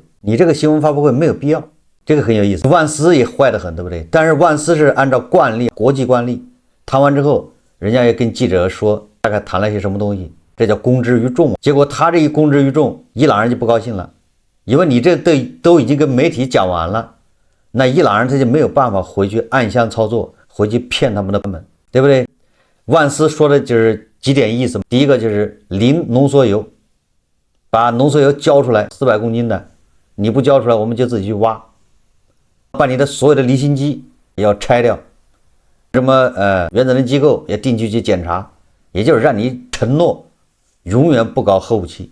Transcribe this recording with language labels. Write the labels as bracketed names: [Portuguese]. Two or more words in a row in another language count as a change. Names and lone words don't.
[Chinese] 你這個新聞發布會沒有必要，這個很有意思。萬斯也壞得很，對不對？但是萬斯是按照慣例，國際慣例，談完之後人家也跟記者說大概談了些什麼東西，這叫公之於眾。結果他這一公之於眾，伊朗人就不高興了，因為你這都已經跟媒體講完了，那伊朗人他就沒有辦法回去暗箱操作，回去騙他们的版本，对不对？萬斯說的就是幾點意思，第一個就是零濃縮鈾，把濃縮鈾交出來400公斤的，你不交出來我們就自己去挖，把你的所有的離心機也要拆掉，什麼原子能機構也定期去檢查，也就是讓你承諾永遠不搞核武器。